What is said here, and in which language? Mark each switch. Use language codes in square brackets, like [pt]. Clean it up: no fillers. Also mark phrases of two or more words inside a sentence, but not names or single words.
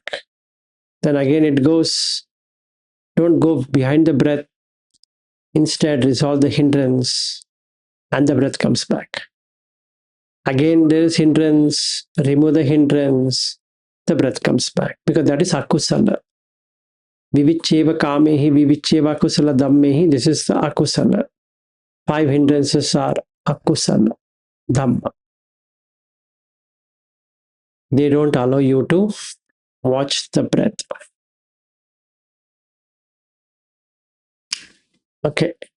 [en] Then again it goes, don't go behind the breath. Instead, resolve the hindrance and the breath comes back. Again, there is hindrance, remove the hindrance, the breath comes back because that is akusala. [pi] Vivicheva kamehi, vivicheva akusala dhammehi. [en] This is the akusala. 5 hindrances are [pi] akusala dhamma. [en] They don't allow you to watch the breath. Okay.